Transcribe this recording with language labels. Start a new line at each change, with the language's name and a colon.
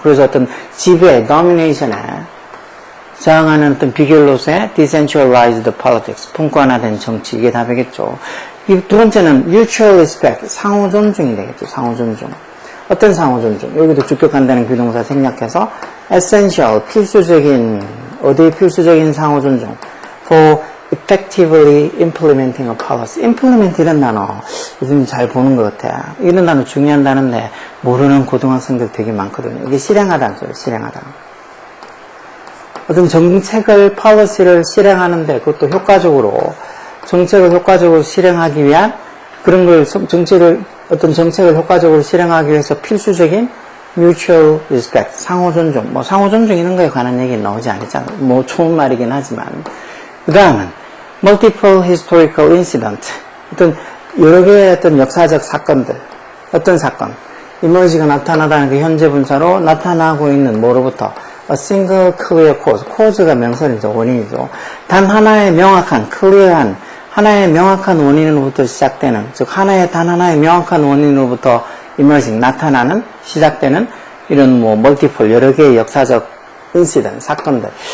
Korean: 그래서 어떤 지배, domination에 저항하는 어떤 비결로서의
English: decentralized politics,
Korean: 분권화된 정치, 이게 답이겠죠. 이 두 번째는
English: mutual respect,
Korean: 상호 존중이 되겠죠. 상호 존중. 어떤 상호 존중? 여기도 주격한다는 비동사 생략해서 essential, 필수적인, 어디에 필수적인 상호 존중?
English: for effectively implementing a policy.
Korean: implement 이런 단어 요즘 잘 보는 것 같아. 이런 단어 중요한 단어인데 모르는 고등학생들 되게 많거든요. 이게 실행하다는 소리예요. 실행하다. 어떤 정책을, policy를 실행하는데 그것도 효과적으로, 정책을 효과적으로 실행하기 위한 그런 걸, 어떤 정책을 효과적으로 실행하기 위해서 필수적인
English: mutual respect,
Korean: 상호 존중. 뭐 상호 존중 이런 거에 관한 얘기는 나오지 않았잖아. 뭐 좋은 말이긴 하지만.
English: 그 다음은 multiple historical incident.
Korean: 어떤 여러 개의 어떤 역사적 사건들. 어떤 사건. emerge가 나타나다는 그 현재 분사로 나타나고 있는 뭐로부터
English: a single clear cause.
Korean: cause가 명사이죠. 원인이죠. 단 하나의 명확한, clear한, 하나의 명확한 원인으로부터 시작되는, 즉 단 하나의 명확한 원인으로부터 emerging, 나타나는, 시작되는 이런 뭐 multiple, 여러 개의 역사적 incident, 사건들.